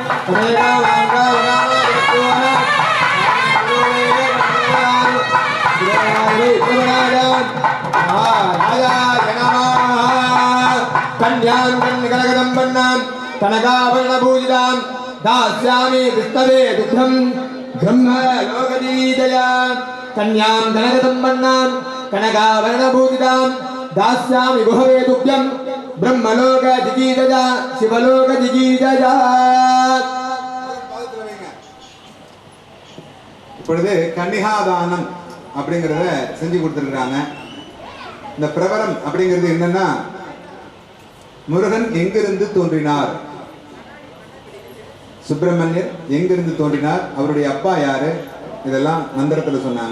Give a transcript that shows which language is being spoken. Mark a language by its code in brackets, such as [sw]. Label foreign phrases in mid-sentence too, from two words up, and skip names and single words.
[sa] कन्यां कनकदम्बन्नां कनकाभरणपूजितां दास्यामि विस्तवे दुग्धं ब्रह्मलोकदिगीजया कन्यां कनकदम्बन्नां कनकाभरणपूजितां दास्यामि गुहवे तुभ्यं ब्रह्मलोकदिगीजया शिवलोकदिगीजया [ta] இப்பொழுது கன்னிகாதானம் அப்படிங்கறத செஞ்சு கொடுத்திருக்காங்க. இந்த பிரவரம் அப்படிங்கிறது என்னன்னா முருகன் எங்கிருந்து தோன்றினார், சுப்பிரமணியர் எங்கிருந்து தோன்றினார், அவருடைய அப்பா யாரு, இதெல்லாம் மந்திரத்துல சொன்னாங்க.